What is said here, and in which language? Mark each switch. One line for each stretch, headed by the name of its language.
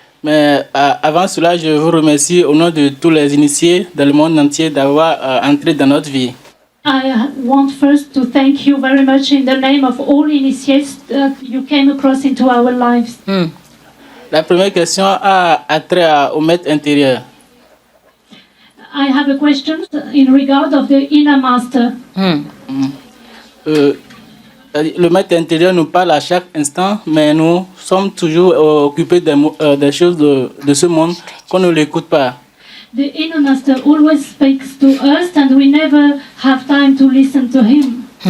French: Mais avant cela, je vous remercie au nom de tous les initiés dans le monde entier d'avoir entré dans notre vie.
English: I want first to thank you very much in the name of all initiates that you came across into our lives.
French: La première question a trait au maître intérieur.
English: I have a question in regard of the inner master.
French: Le maître intérieur nous parle à chaque instant, mais nous sommes toujours occupés des choses de ce monde qu'on ne l'écoute pas.
English: The inner master always speaks to us and we never have time to listen to him.